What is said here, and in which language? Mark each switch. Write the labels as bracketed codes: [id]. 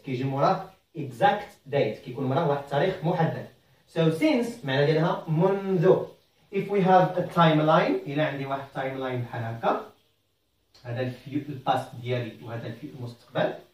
[ar] كيجي موراه [en] exact date. [ar] كيكون موراه واحد التاريخ محدد. [en] So since [ar] معنى ديالها منذ. [en] If we have a timeline, [ar] إلا عندي واحد timeline بحال هكا. هذا الباست ديالي وهذا المستقبل.